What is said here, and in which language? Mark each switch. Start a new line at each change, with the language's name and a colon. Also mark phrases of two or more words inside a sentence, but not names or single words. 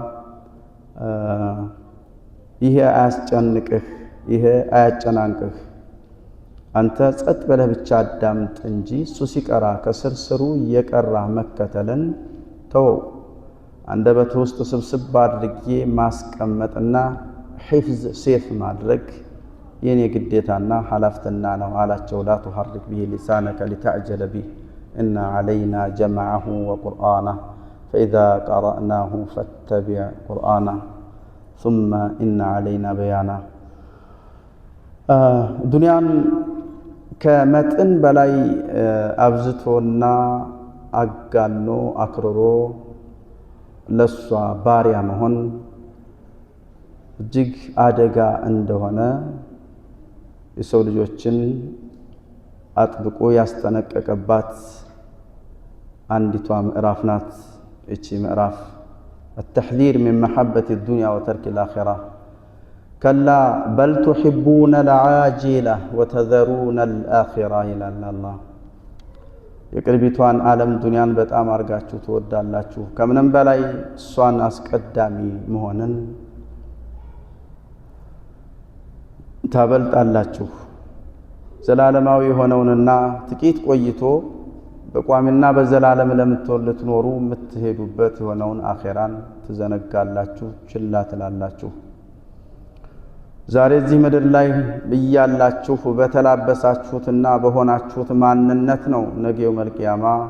Amharic: ይሄ አያስጨንቅህ ይሄ አያጨናንቅህ አንተ ጸጥ ብለህ ብቻ አዳምጥ እንጂ እሱ ሲቀራ ከስርስሩ እየቀራ መከተልን ተው አንደበት ውስጥ ስብስብ አድርጌ ማስቀመጥና
Arabic: حفظ سيف
Amharic: ማድረግ የኔ ግዴታና ሐላፍትና ነው አላቸው
Arabic: لا تحرك به لسانك لتعجل به إن علينا جمعه وقرآنه فإذا قرأناه فاتبع قرآنه ثم إن علينا بيانه
Amharic: ዱንያን ከመጠን በላይ አብዝቶና አጋኖ አክርሮ ለሷ ባሪያ መሆን እጅግ አደጋ እንደሆነ የሰው ልጆችን አጥብቆ ያስጠነቀቀባት አንዲቷ ምዕራፍ ናት እቺ ምዕራፍ
Arabic: التحذير من محبة الدنيا وترك الآخرة كلا بل تحبون العاجلة وتذرون الآخرة إلى الله
Amharic: የቅርቢቷን ዓለም ዱንያን በጣም አርጋችሁ ትወዳላችሁ ከምንም በላይ እሷን አስቀዳሚ መሆንን ታበልጣላችሁ ዘላለማዊ የሆነውንና ጥቂት ቆይቶ በቋሚና በዘላለም ለምትኖሩ የምትሄዱበት የሆነውን አኺራን ትዘነጋላችሁ ችላ ትላላችሁ ዛሬ እዚህ ምድር ላይ በያላችሁ በተላበሳችሁትና በሆናችሁት ማንነት ነው ነገው መልቂያማ